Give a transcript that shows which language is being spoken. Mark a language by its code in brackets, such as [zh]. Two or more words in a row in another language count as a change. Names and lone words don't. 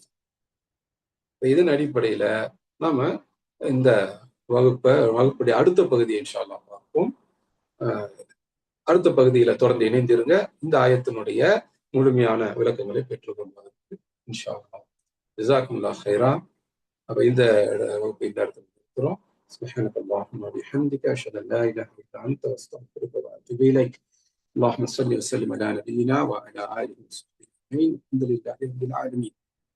[ta] இதன் அடிப்படையில நாம இந்த வகுப்புடைய அடுத்த பகுதியை [ar] إن شاء الله [ta] பார்ப்போம். அடுத்த பகுதியில தொடர்ந்து இணைந்திருங்க. இந்த ஆயத்தினுடைய முழுமையான விளக்கங்களை பெற்றுக்கொள்வதற்கு [ar] إن شاء الله. جزاكم الله خيرا. [ta] அப்ப இந்த வகுப்பை இந்த இடத்துல இருக்கிறோம். [ar] سبحانك اللهم وبحمدك أشهد أن لا إله إلا أنت أستغفرك وأتوب إليك. اللهم صل وسلم على نبينا وعلى آله وصحبه أجمعين. الحمد لله رب العالمين.